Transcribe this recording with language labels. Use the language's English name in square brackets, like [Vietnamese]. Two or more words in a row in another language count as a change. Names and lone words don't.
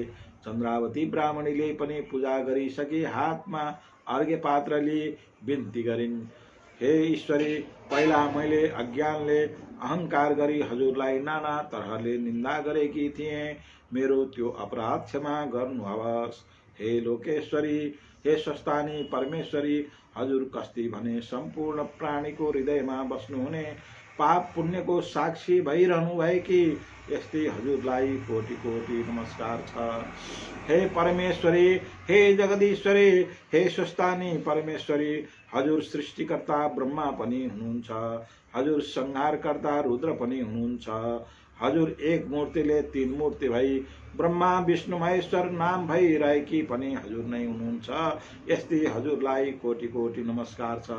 [Nepali] चन्द्रावती ब्राह्मणीले पनि पूजा गरिसकी हातमा अर्घ्य पात्र लिई बिन्ती गरिन्, हे ईश्वरी, पहिला मैले अज्ञानले अहंकार गरी हजुरलाई नाना तरहले निन्दा गरेकी थिएँ, मेरो त्यो अपराध क्षमा गर्नुहोस्। हे लोकेश्वरी, हे स्वस्थानी परमेश्वरी, हजुर कस्ती भने सम्पूर्ण प्राणीको हृदयमा बस्नुहुने पाप पुण्यको साक्षी भइरहनु भएकी यस्तै हजुरलाई कोटि कोटि नमस्कार छ। हे परमेश्वरी, हे जगदीश्वरी, हे स्वस्थानी परमेश्वरी, हजुर सृष्टिकर्ता ब्रह्मा पनि हुनुहुन्छ, हजुर संहारकर्ता रुद्र पनि हुनुहुन्छ, हजुर एक मूर्तिले तीन मूर्ति भई ब्रह्मा विष्णु महेश्वर नाम भइरहेकी पनि हजुर नै हुनुहुन्छ, यस्तै हजुरलाई कोटि कोटि नमस्कार छ।